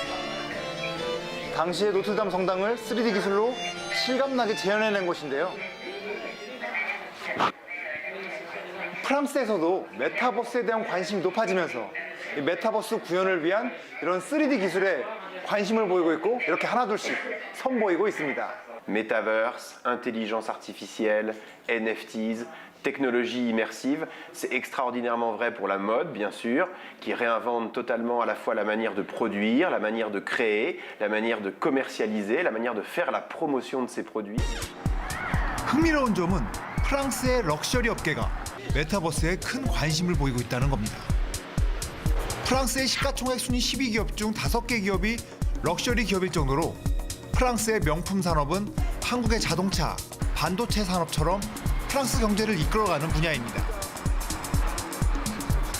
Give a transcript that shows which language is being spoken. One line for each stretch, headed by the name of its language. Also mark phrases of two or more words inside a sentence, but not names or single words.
Korean: 당시의 노틀담 성당을 3D 기술로 실감나게 재현해낸 곳인데요. 프랑스에서도 메타버스에 대한 관심이 높아지면서 이 메타버스 구현을 위한 이런 3D 기술에 관심을 보이고 있고, 이렇게 하나둘씩 선보이고 있습니다.
English: Metaverse,
French: intelligence artificielle, NFTs, technologie immersive, c'est extraordinairement vrai pour la mode, bien sûr, qui réinvente totalement à la fois la manière de produire, la manière de créer, la manière de commercialiser, la manière de faire la promotion de ces produits.
Korean: 흥미로운 점은 프랑스의 럭셔리 업계가 메타버스에 큰 관심을 보이고 있다는 겁니다. 프랑스의 시가총액 순위 12기업 중 5개 기업이 럭셔리 기업일 정도로 프랑스의 명품 산업은 한국의 자동차, 반도체 산업처럼 프랑스 경제를 이끌어가는 분야입니다.